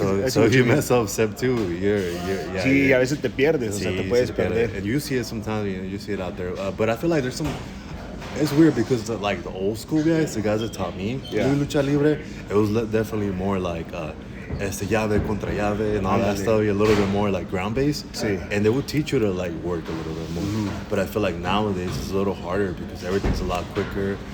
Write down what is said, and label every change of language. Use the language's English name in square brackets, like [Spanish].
[English] So if you mess up step two, you're [Spanish] Sí, a veces te pierdes, o sea, te puedes perder. [English] And you see it sometimes, you see it out there. But I feel like there's some. It's weird because like the old school guys, the guys that taught me lucha libre, it was definitely more like. [Spanish] Llave contra llave [English] and all that stuff, a little bit more like ground based. [Spanish] Sí. [English] And they would teach you to like work a little bit more. Mm-hmm. But I feel like nowadays it's a little harder because everything's a lot quicker.